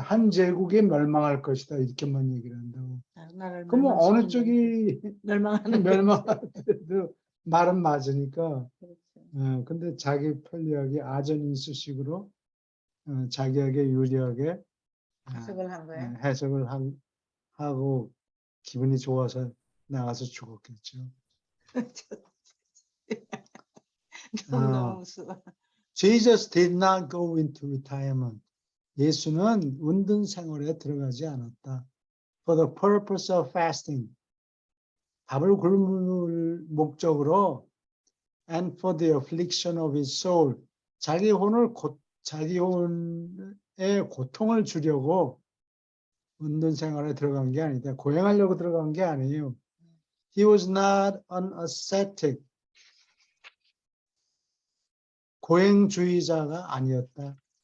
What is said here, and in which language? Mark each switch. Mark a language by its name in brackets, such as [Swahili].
[Korean] 한 제국이 멸망할 것이다. 이렇게만 얘기를 한다고. 그러면 어느 쪽이 멸망하더라도 말은 맞으니까. 근데 자기 편리하게 아전인수식으로 자기에게 유리하게 해석을 한 거야? 해석을 하고 기분이 좋아서 나가서 죽었겠죠. 너무 무서워. [English] Jesus did not go into retirement. [Korean] 예수는 은둔 생활에 들어가지 않았다. [English] For the purpose of fasting. [Korean] 밥을 굶을 목적으로 [English] and for the affliction of his soul. [Korean] 자기 혼의 고통을 주려고 은둔 생활에 들어간 게 아니다. 고행하려고 들어간 게 아니에요. [English] He was not an ascetic. [Korean] 고행주의자가 아니었다.